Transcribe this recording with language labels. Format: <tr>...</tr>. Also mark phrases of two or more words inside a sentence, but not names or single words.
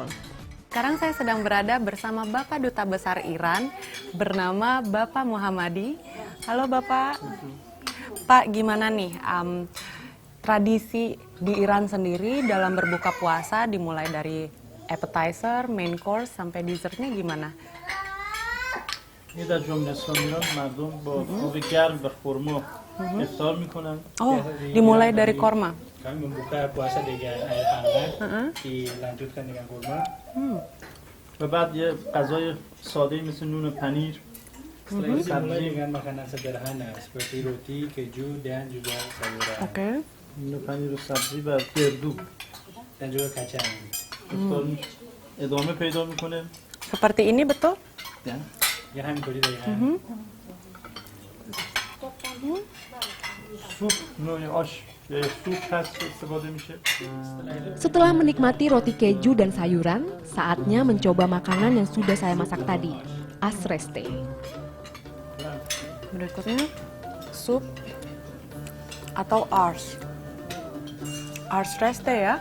<id>Sekarang saya sedang berada bersama Bapak Duta Besar Iran bernama Bapak Mohammadi. Halo Bapak. Pak, gimana nih tradisi di Iran sendiri dalam berbuka puasa dimulai dari appetizer,</id> <en>main course</en> <id>sampai dessertnya gimana?</id> <fa>یه در جمله اسلامیان مردم با آب گرم و خرما افطار میکنن.</fa> <id>Oh, dimulai dari korma. Kami membuka puasa dengan air hangat dilanjutkan dengan kurma.</id> <fa>و بعد یه غذای ساده مثل نون پنیر.</fa> <id>Setelah itu dimulai dengan makanan sederhana seperti roti, keju, dan juga sayuran. Oke.</id> <fa>نون پنیر و سبزی و گردو.</fa> <id>Dan juga kacang.</id> <fa>افطار ادامه پیدا میکنه.</fa> <id>Seperti ini betul? Ya.</id> <fa>Ya همینطوری دقیقاً. سوپ نوع آش یا سوپ هست که استفاده میشه.</fa> <id>Setelah menikmati roti keju dan sayuran, saatnya mencoba makanan yang sudah saya masak tadi, asreste. Berikutnya sup atau ars. Ars reste ya.</id>